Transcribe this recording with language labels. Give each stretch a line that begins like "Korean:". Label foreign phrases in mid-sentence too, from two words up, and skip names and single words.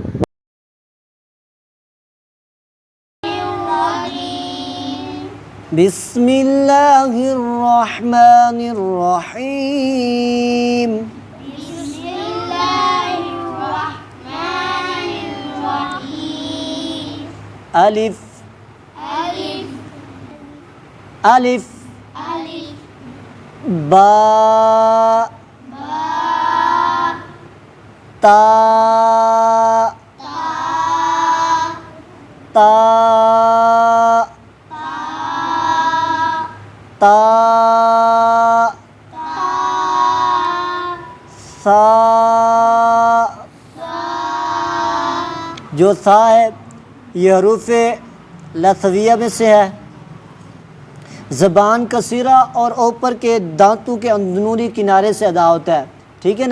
Arabic: بسم اللہ الرحمن الرحیم۔ بسم اللہ الرحمن الرحیم۔
Urdu: الف، الف، الف، الف، با، با، تا، تا، تا، تا، تا، سا۔ جو سا ہے یہ حروف لثویہ میں سے ہے۔ زبان کثیرہ اور اوپر کے دانتوں کے اندرونی کنارے سے ادا ہوتا ہے، ٹھیک ہے نا؟